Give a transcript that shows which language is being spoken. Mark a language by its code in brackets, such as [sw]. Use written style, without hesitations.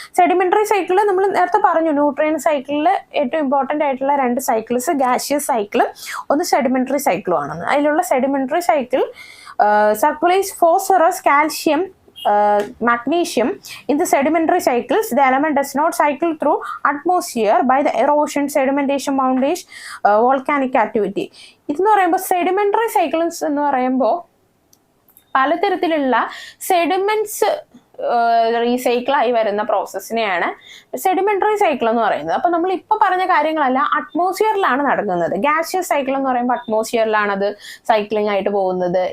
[ml] Sedimentary cycle നമ്മൾ നേരത്തെ പറഞ്ഞു, ന്യൂട്രിയൻ സൈക്കിളിൽ ഏറ്റവും ഇമ്പോർട്ടൻ്റ് ആയിട്ടുള്ള രണ്ട് സൈക്കിൾസ് ഗാഷിയസ് സൈക്കിളും ഒന്ന് സെഡിമെന്ററി സൈക്കിളും ആണെന്ന്. അതിലുള്ള sedimentary cycle circulates phosphorus, calcium, [en] magnesium in the sedimentary cycles. The element does not cycle through atmosphere by the erosion, sedimentation, mountain, volcanic activity. [ml] ഇതെന്ന് പറയുമ്പോൾ സെഡിമെന്ററി സൈക്കിൾസ് എന്ന് പറയുമ്പോൾ പലതരത്തിലുള്ള സെഡിമെന്റ്സ് റീസൈക്കിൾ ആയി വരുന്ന പ്രോസസ്സിനെയാണ് സെഡിമെന്ററി സൈക്കിൾ എന്ന് പറയുന്നത്. അപ്പൊ നമ്മൾ ഇപ്പൊ പറഞ്ഞ കാര്യങ്ങളെല്ലാം അറ്റ്മോസ്ഫിയറിലാണ് നടക്കുന്നത്. ഗാസിയസ് സൈക്കിൾ എന്ന് പറയുമ്പോൾ അറ്റ്മോസ്ഫിയറിലാണ് അത് സൈക്ലിംഗ് ആയിട്ട് പോകുന്നത്.